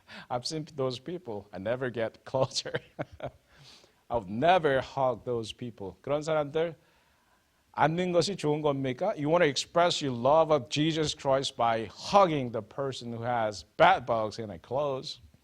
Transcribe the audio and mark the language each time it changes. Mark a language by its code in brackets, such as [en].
[en] I've seen those people. I never get closer. I would never hug those people. [ko] 그런 사람들 안는 것이 좋은 겁니까? [en] You want to express your love of Jesus Christ by hugging the person who has bed bugs in their clothes.